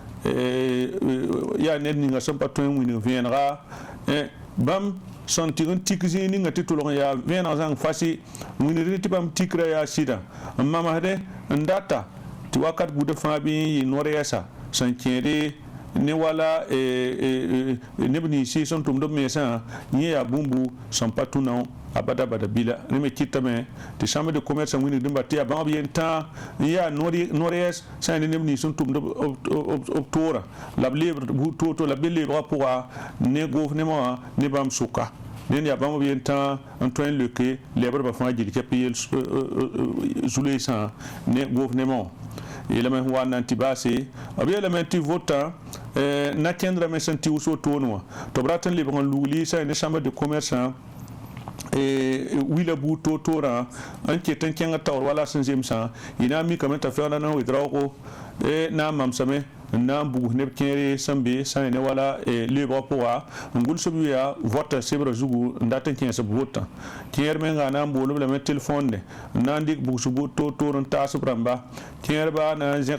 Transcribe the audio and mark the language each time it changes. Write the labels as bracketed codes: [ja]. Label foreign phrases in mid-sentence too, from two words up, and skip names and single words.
[mos] yaa ned ninga sẽn pa tõe n wĩnig vẽenega bãmb sẽn tɩg n tik zĩig ninga tɩ tʋlg n yaa vẽeneg zãng fasɩ wĩnigd tɩ bãmb tikrã yaa sɩda n mamsdẽ n data tɩ wakat buudã fãa bɩ n yɩ noor yɛsa sẽn kẽede ne wala neb ninsi sẽn tʋmd b mensã yẽ yaa bũmbu sẽn pa tũ nao a bada bila ne me kɩtame tɩ [fr] chambre de commerce [mos] wĩnigd n ba tɩ yaa bãmb yen-tã n yaa noor-yɛs sã ne neb nins sẽn tʋmd b toora la b leebd to la b be leebgã pʋga ne gofnemã wã ne bãmb sʋka dẽnd yaa bãmb b yen-tã n tõe n leke lɛbdbã fãa gil kɛp yel zu-leesã ne gofnemã wã yeelame sẽn wa n na n tɩ baase b yeelame tɩ votã na-kẽndrame sẽn tɩ wʋs wotone wã tɩ b rat n lebg n lugli sã ne [fr] chambre de commerce [mos] wila buud toor-toorã n ket n kẽng taoor wala sẽn zemsã y na n mikame t'a Ferdinand Ouedraogo na n mamsame n na n bugs neb kẽere sẽn be sã ne wala leebgã pʋga n gʋlsb yaa vote sebrã zugu n dat n kẽesb votã kẽer menga na n boolb lame telefõnde n na n dɩk bugs buud toor-toor n taasb rãmba kẽerbã na n